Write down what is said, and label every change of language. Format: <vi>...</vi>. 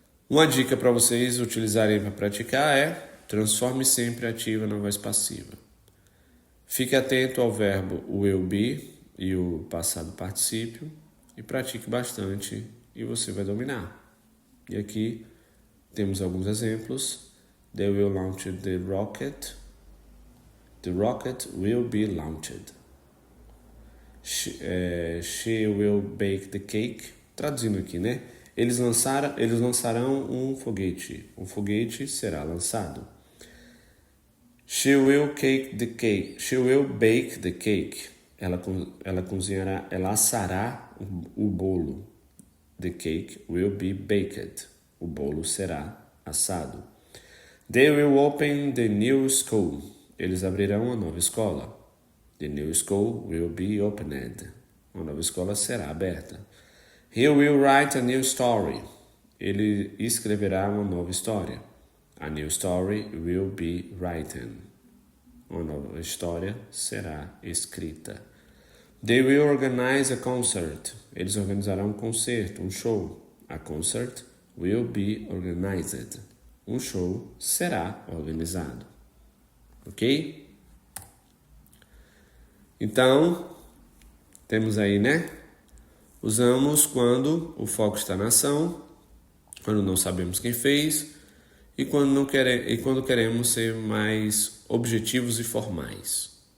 <pt>Uma dica para vocês utilizarem para praticar é transforme sempre ativa na voz passiva. Fique atento ao verbo will be e o passado particípio e pratique bastante e você vai dominar. E aqui temos alguns exemplos.</pt> <en>They will launch the rocket. The rocket will be launched. She will bake the cake.</en> <pt>Traduzindo aqui, né? Eles lançarão um foguete. Um foguete será lançado.</pt> <en>She will bake the cake. She will bake the cake.</en> <pt>Ela cozinhará, ela assará o bolo.</pt> <en>The cake will be baked.</en> <pt>O bolo será assado.</pt> <en>They will open the new school.</en> <pt>Eles abrirão uma nova escola.</pt> <en>The new school will be opened.</en> <pt>Uma nova escola será aberta.</pt> <en>He will write a new story.</en> <pt>Ele escreverá uma nova história.</pt> <en>A new story will be written.</en> <pt>Uma nova história será escrita.</pt> <en>They will organize a concert.</en> <pt>Eles organizarão um concerto, um show.</pt> <en>A concert will be organized.</en> <pt>Um show será organizado. Ok? Então, temos aí, né? Usamos quando o foco está na ação, quando não sabemos quem fez e quando queremos ser mais objetivos e formais.</pt>